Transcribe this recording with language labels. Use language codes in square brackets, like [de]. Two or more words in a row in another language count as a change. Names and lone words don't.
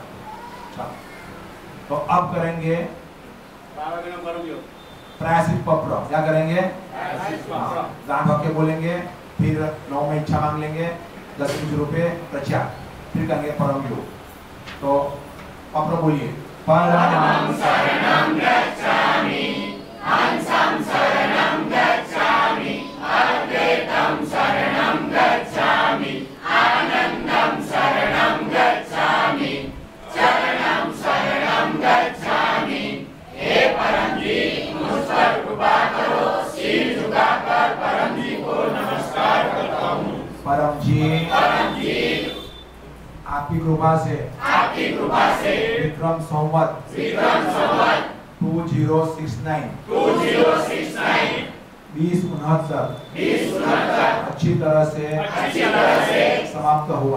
[hi] चलो तो अब करेंगे प्रायश्चित पत्र। क्या करेंगे? दान वाक्य बोलेंगे, फिर 9 में इच्छा मांग लेंगे, 10 रुपये प्रचार, फिर करेंगे परम योग। तो पप्र बोलिए, [sa] परमं शरणं गच्छामि, हंसं शरणं गच्छामि, अद्वैतं शरणं गच्छामि, आनंदं शरणं गच्छामि, चरणं शरणं गच्छामि। [hi] हे परम जी, मुझ पर कृपा करो, सिर झुकाकर परम जी को नमस्कार करता हूँ। परम जी, आपकी कृपा से विक्रम संवत 2069 2069 अच्छी तरह से समाप्त हुआ।